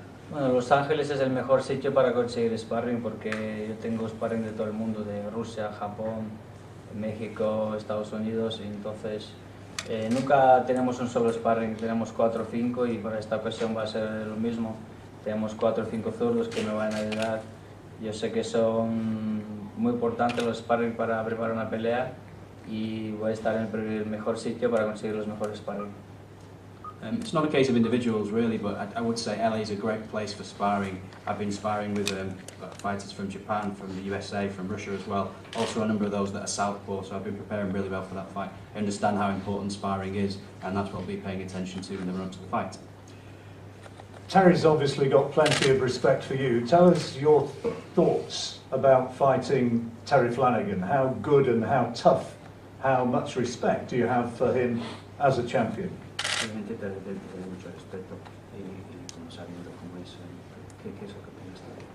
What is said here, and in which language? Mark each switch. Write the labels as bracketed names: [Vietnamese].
[Spanish] Bueno, Los Ángeles es el mejor sitio para conseguir sparring porque yo tengo sparring de todo el mundo, de Rusia, Japón, México, Estados Unidos, y entonces nunca tenemos un solo sparring, tenemos 4 o 5 y para esta ocasión va a ser lo mismo. Tenemos 4 o 5 zurdos que me van a ayudar. Yo sé que son muy importantes los sparring para preparar una pelea y voy a estar en el mejor sitio para conseguir los mejores sparring. [English] It's not a case of individuals really, but I would say LA is a great place for sparring. I've been sparring with fighters from Japan, from the USA, from Russia as well. Also a number of those that are southpaw, so I've been preparing really well for that fight. I understand how important sparring is, and that's what I'll be paying attention to in the run to the fight. Terry's obviously got plenty of respect for you. Tell us your thoughts about fighting Terry Flanagan. How good and how tough, how much respect do you have for him as a champion? [Spanish] Obviamente te tiene mucho respeto y como sabiendo cómo es, ¿qué es lo que piensas?